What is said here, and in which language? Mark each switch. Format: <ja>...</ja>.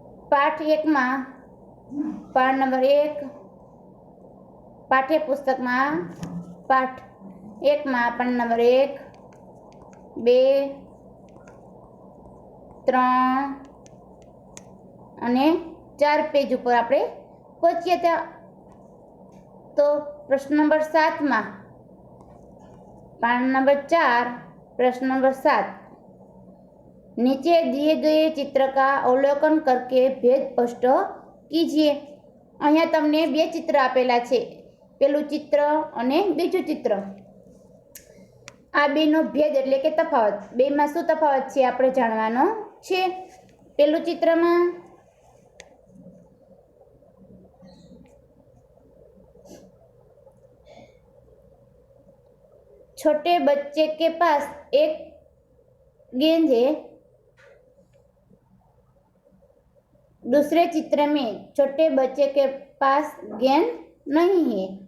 <gu>પાઠ 1માં પાઠ નંબર 1 પાઠ્યપુસ્તકમાં પાઠ 1માં પાઠ નંબર 1, 2, 3 અને 4 પેજ ઉપર આપણે પહોંચ્યા હતા. તો પ્રશ્ન નંબર 7માં પાઠ નંબર 4</gu> <hi>प्रश्न नंबर 7, नीचे दिए गए चित्र का अवलोकन करके भेद स्पष्ट कीजिए.</hi> <gu>અહીંયા તમને બે ચિત્ર આપેલા છે, પેલું ચિત્ર અને બીજું ચિત્ર. આ બેનો ભેદ એટલે કે તફાવત, બેમાં શું તફાવત છે આપણે જાણવાનો છે. પેલું ચિત્રમાં</gu> <hi>छोटे बच्चे के पास एक गेंद है, दूसरे चित्र में छोटे बच्चे के पास गेंद नहीं है.</hi>